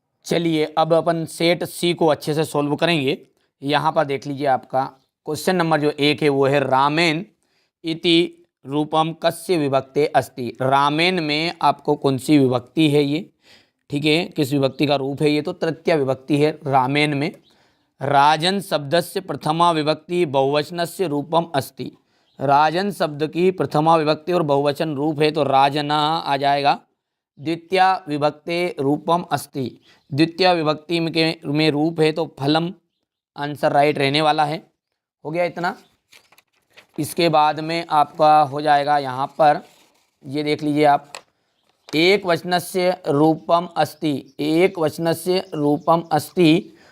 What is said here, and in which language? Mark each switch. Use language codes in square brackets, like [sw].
[hi] चलिए अब अपन सेट सी को अच्छे से सॉल्व करेंगे। यहाँ पर देख लीजिए, आपका क्वेश्चन नंबर जो 1 है वो है [sa] रामेन इति रूपम कस्य विभक्ते अस्ति। [hi] रामेन में आपको कौन सी विभक्ति है ये, ठीक है, किस विभक्ति का रूप है ये, तो तृतीया विभक्ति है रामेन में। [sa] राजन शब्दस्य प्रथमा विभक्ति बहुवचनस्य रूपम अस्ति। [hi] राजन शब्द की प्रथमा विभक्ति और बहुवचन रूप है तो राजना आ जाएगा। [sa] द्वितीया विभक्ते रूपम अस्ति, [hi] द्वितीय विभक्ति में रूप है तो फलम, आंसर राइट रहने वाला है। हो गया इतना। इसके बाद में आपका हो जाएगा यहाँ पर, ये देख लीजिए आप, [sa] एक वचनस्य रूपम अस्ति, [hi] एक वचनस्य रूपम अस्ति।